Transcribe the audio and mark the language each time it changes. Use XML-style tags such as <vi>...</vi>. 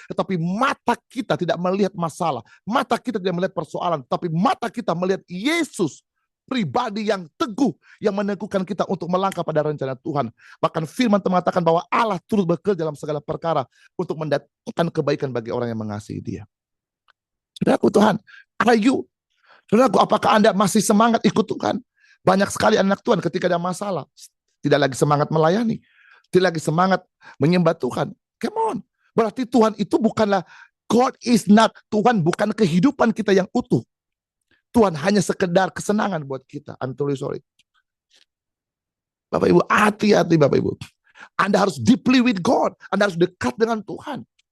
<id>Tetapi mata kita tidak melihat masalah. Mata kita tidak melihat persoalan. Tapi mata kita melihat Yesus. Pribadi yang teguh, yang meneguhkan kita untuk melangkah pada rencana Tuhan. Bahkan firman Tuhan mengatakan bahwa Allah turut bekerja dalam segala perkara untuk mendatangkan kebaikan bagi orang yang mengasihi Dia. Saudaraku Tuhan,</id> <en>are you?</en> <id>Saudaraku, apakah Anda masih semangat ikut Tuhan? Banyak sekali anak Tuhan ketika ada masalah, tidak lagi semangat melayani, tidak lagi semangat menyembah Tuhan.</id> <en>Come on.</en> <id>Berarti Tuhan itu bukanlah,</id> <en>God is not,</en> <id>Tuhan bukan kehidupan kita yang utuh. Tuhan hanya sekedar kesenangan buat kita.</id> <en>I'm truly sorry.</en> <id>Bapak Ibu, hati-hati Bapak Ibu. Anda harus</id> <en>deeply with God.</en> <id>Anda harus dekat dengan Tuhan.</id>